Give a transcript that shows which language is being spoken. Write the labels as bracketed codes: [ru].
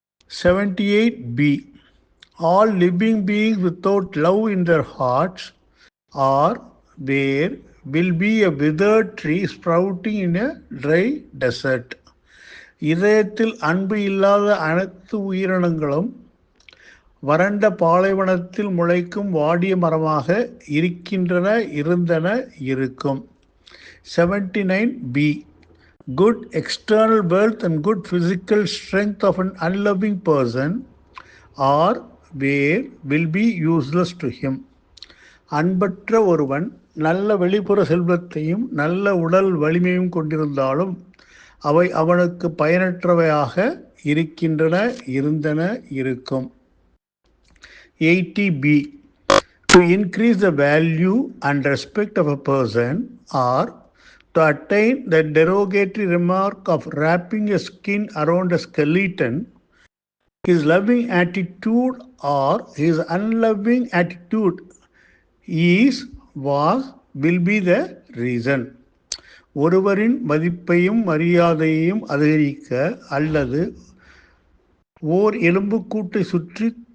[en] 78B. All living beings without love in their hearts are, were, will be a withered tree sprouting in a dry desert. [ta] இதயத்தில் அன்பு இல்லாத அனைத்து உயிரினங்களும் வறண்ட பாலைவனத்தில் முளைக்கும் வாடிய மரமாக இருக்கின்றன, இருந்தன, இருக்கும். [en] 79B. Good external wealth and good physical strength of an unloving person are, were, will be useless to him. [ta] அன்பற்ற ஒருவன் நல்ல வெளிப்புற செல்வத்தையும் நல்ல உடல் வலிமையும் கொண்டிருந்தாலும் அவை அவனுக்கு பயனற்றவையாக இருக்கின்றன, இருந்தன, இருக்கும். [en] 80B. To increase the value and respect of a person or to attain the derogatory remark of wrapping a skin around a skeleton, his loving attitude or his unloving attitude is, was, will be the reason. [ta] ஒருவரின் மதிப்பையும் மரியாதையையும் அதிகரிக்க அல்லது ஓர் எலும்புக்கூட்டை சுற்றி